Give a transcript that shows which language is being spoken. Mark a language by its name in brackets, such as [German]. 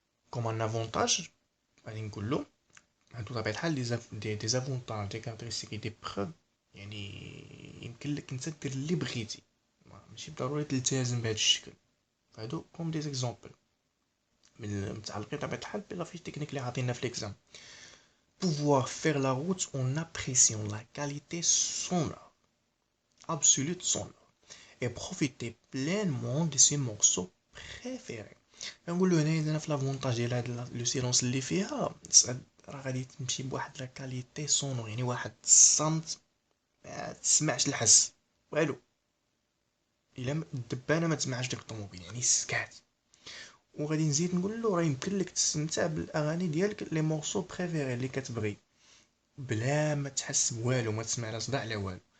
[Arabic] كوم ان افونتاج غادي نقول له هادو بطبيعة الحال دي زافونتاج دي كاركتيرستيك دي بروف، يعني يمكن لك انت دير اللي بغيتي، ماشي بالضروري تلتزم بهذا الشكل. هادو كوم دي زيكزامبل من متعلقين بطبيعة الحال بلا فيش تكنيك اللي عاطينا في ليكزام. [French] pouvoir faire la route en appréciant la qualité sonore absolue de son œuvre et profiter pleinement de ses morceaux préférés. [Arabic] نقول له هنايا في لافونتاج ديال هاد لو سيلونس اللي فيها، راه غادي تمشي بواحد لا كاليتي سونور، يعني واحد الصمت ما تسمعش الحس والو. الا الدبانه ما تسمعش ديك الطوموبيل، يعني سكات. وغادي نزيد نقول له راه يمكن لك تستمتع بالاغاني ديالك لي مورسو بريفيري اللي كتبغي بلا ما تحس بوالو، ما تسمع لا صداع لا والو.